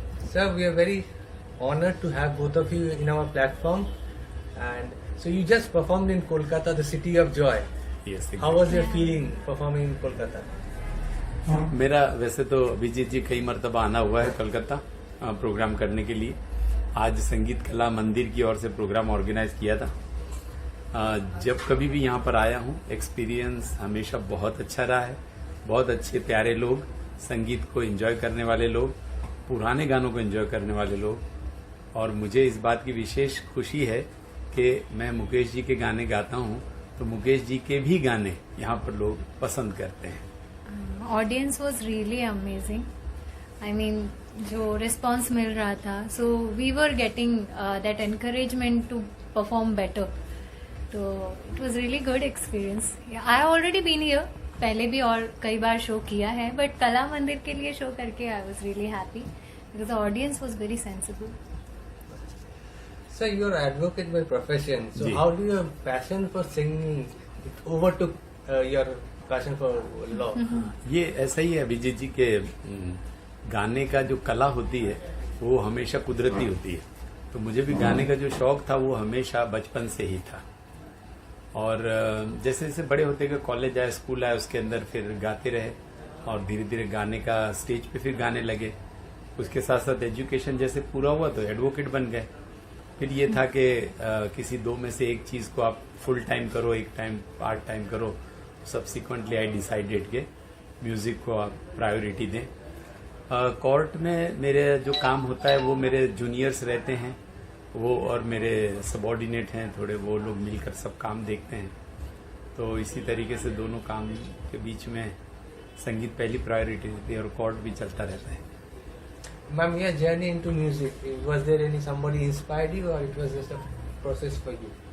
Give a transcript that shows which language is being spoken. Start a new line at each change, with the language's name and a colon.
English: Sir, we are very honored to have both of you in our platform. And so you just performed in Kolkata, the city of joy. Yes, exactly. How was your feeling performing in Kolkata?
Hindi: मेरा वैसे तो अभिजीत जी कई मरतबा आना हुआ है Calcutta programme करने के लिए। आज संगीत कला मंदिर की ओर से प्रोग्राम ऑर्गेनाइज किया था। जब कभी भी यहाँ पर आया हूँ एक्सपीरियंस हमेशा बहुत अच्छा रहा है। बहुत अच्छे प्यारे लोग, संगीत को एंजॉय करने वाले लोग, पुराने गानों को एंजॉय करने वाले लोग, और मुझे इस बात की विशेष खुशी है कि मैं मुकेश जी के गाने गाता हूँ तो मुकेश जी के भी गाने यहाँ पर लोग पसंद करते हैं।
English: Audience was really amazing. I mean
Hindi: जो रिस्पॉन्स मिल रहा था,
English: So we were getting that encouragement to perform better.
Hindi: तो
English: It was really good experience. I already been here,
Hindi: पहले भी और कई बार शो किया है,
English: but
Hindi: कला मंदिर के लिए शो करके
English: I was really happy because the audience was very sensible. Sir, you are advocate by profession. So
Hindi: ji.
English: how do your passion for singing overtook your passion for law?
Hindi: ये ऐसा ही है अभिजीत जी के गाने का जो कला होती है वो हमेशा कुदरती होती है। तो मुझे भी गाने का जो शौक था वो हमेशा बचपन से ही था, और जैसे जैसे बड़े होते गए, कॉलेज आए, स्कूल आए, उसके अंदर फिर गाते रहे और धीरे धीरे गाने का स्टेज पे फिर गाने लगे। उसके साथ साथ एजुकेशन जैसे पूरा हुआ तो एडवोकेट बन गए। फिर ये था कि किसी दो में से एक चीज को आप फुल टाइम करो, एक टाइम पार्ट टाइम करो।
English: subsequently I decided
Hindi: के म्यूजिक को आप प्रायोरिटी दें। कोर्ट में मेरे जो काम होता है वो मेरे जूनियर्स रहते हैं वो, और मेरे सबॉर्डिनेट हैं थोड़े, वो लोग मिलकर सब काम देखते हैं। तो इसी तरीके से दोनों काम के बीच में संगीत पहली प्रायोरिटी होती है और कोर्ट भी चलता रहता है।
English: Ma'am, your journey into music, was there any somebody inspired you or it was just a process for you?